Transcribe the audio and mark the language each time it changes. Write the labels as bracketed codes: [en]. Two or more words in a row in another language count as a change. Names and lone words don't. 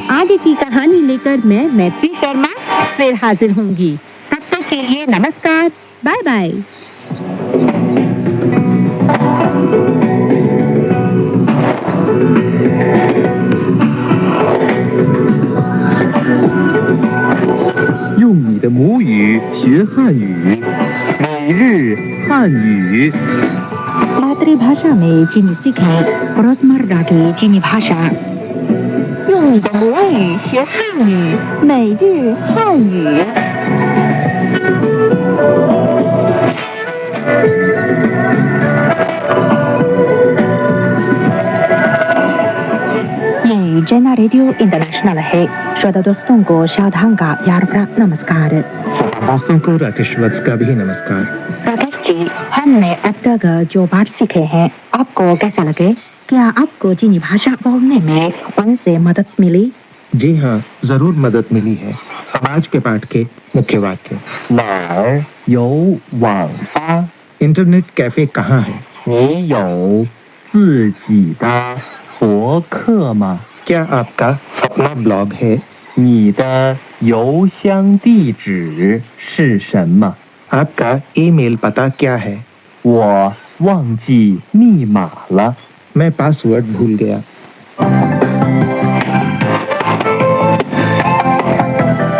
[hi] आगे की कहानी लेकर मैं मैत्री शर्मा फिर हाजिर होंगी। तब तक के लिए नमस्कार, [en] bye bye. [zh] 用你的母语学汉语，每日汉语。 [hi] मातृभाषा में चीनी सीखें, रोजमर्रा की चीनी भाषा। [zh] 用你的母语学汉语，每日汉语。 [hi] ये जना रेडियो इंटरनेशनल है। श्रोता दोस्तों को शादान का यार प्राप्त नमस्कार। दोस्तों को राकेश वत्स का भी नमस्कार। राकेश जी, हमने अब तक जो बात सीखे हैं आपको कैसा लगे? क्या आपको चीनी भाषा बोलने में उनसे मदद मिली? जी हाँ, जरूर मदद मिली है। आज के पाठ के मुख्य वाक्य। [zh] 哪儿有网吧？ [hi] इंटरनेट कैफे कहाँ है? [zh] 你有自己的博客吗？ [hi] क्या आपका अपना ब्लॉग है? [zh] 你的邮箱地址是什么？ [hi] आपका ईमेल पता क्या है? [zh] 我忘记密码了。 [hi] मैं पासवर्ड भूल गया।